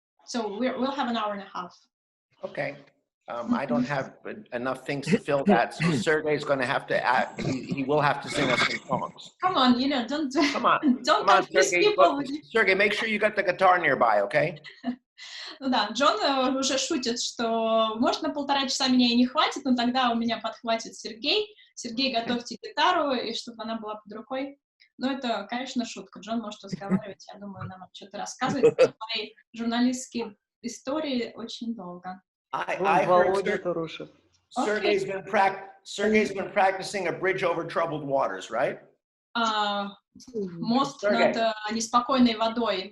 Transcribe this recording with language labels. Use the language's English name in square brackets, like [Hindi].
[English] So we'll have an hour and a half. Okay. I don't have enough things to fill that, so Sergey's going to have to add, he will have to sing us some songs. Come on, don't confuse people. Sergey, make sure you got the guitar nearby, okay? [Russian] Ну да, Джон уже шутит, что может на 1,5 часа меня и не хватит, но тогда у меня подхватит Сергей. Сергей, готовьте гитару, и чтобы она была под рукой. Но это, конечно, шутка. Джон может разговаривать, я думаю, нам что-то рассказывать. Мои журналистские истории очень долго. [English] I heard Sergey's been practicing a bridge over troubled waters, right? [Russian] Мост над неспокойной водой.